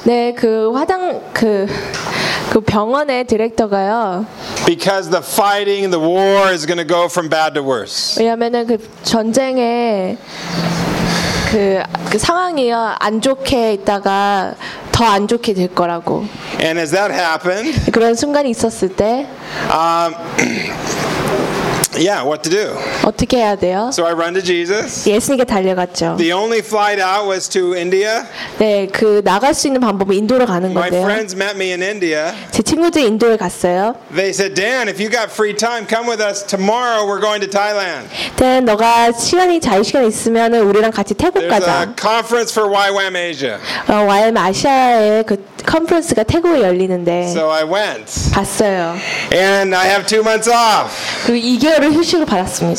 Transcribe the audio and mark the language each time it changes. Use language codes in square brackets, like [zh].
[ko] 네, 그 병원의 디렉터가요. [en] Because the fighting, the war is going to go from bad to worse. [ko] 왜냐면은 그 전쟁에 그 상황이요 안 좋게 있다가 더 안 좋게 될 거라고. [en] And as that happened, [ko] 그런 순간이 있었을 때, [en] yeah, what to do? [ko] 어떻게 해야 돼요? [en] So I run to Jesus. [ko] 예수님께 달려갔죠. [en] The only flight out was to India. [ko] 네, 그 나갈 수 있는 방법은 인도로 가는 건데요. [en] My friends met me in India. [ko] 제 친구들 인도에 갔어요. [en] They said, Dan, if you got free time, come with us tomorrow. We're going to Thailand. [ko] 댄, 너가 시간이 자유시간 있으면은 우리랑 같이 태국 가자. [en] There's a conference for YWAM Asia. [ko] YWAM 아시아의 그 컨퍼런스가 태국에 열리는데. [en] So I went. [ko] 갔어요. [en] And I have 2 months off. [ko] 그리고 휴식을 받았습니다.